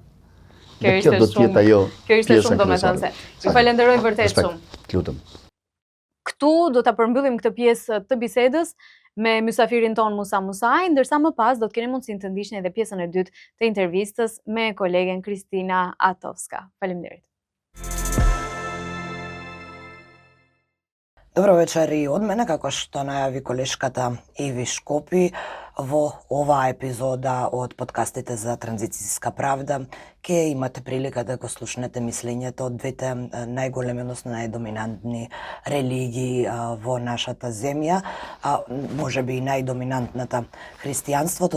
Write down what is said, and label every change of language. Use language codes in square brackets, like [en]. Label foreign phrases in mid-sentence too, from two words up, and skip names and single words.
[sq] Kjo ishte shumë domethënëse. Ju falenderoj vërtet shumë. Lutem. Këtu do ta përmbyllim këtë pjesë të bisedës me mysafirin ton Musa Musaj, ndërsa më pas do të keni mundësinë të ndiqni edhe pjesën e dytë të intervistës me kolegen Kristina Atovska. Faleminderit. [mk] Добро вечер и од мене, како што најави колешката Еви Шкопи, во оваа епизода од подкастите за транзицијска правда, ќе имате прилика да го слушнете мислењето од двете најголеми, односно најдоминантни религии во нашата земја, може би и најдоминантната христијанството.